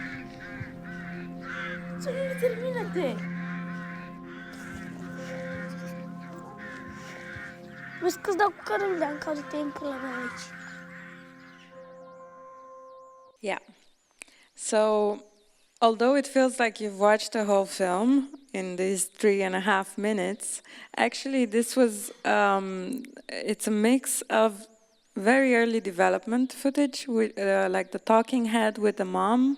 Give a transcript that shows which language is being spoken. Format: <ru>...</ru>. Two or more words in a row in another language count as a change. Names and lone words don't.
<ro>Să nu termină-te! Vezi că-ți dau cu cărămida în caz de pula mea aici.</ro> <en>Yeah. So, although it feels like you've watched the whole film in these 3.5 minutes, actually this was, it's a mix of very early development footage, with, like the talking head with the mom.</en>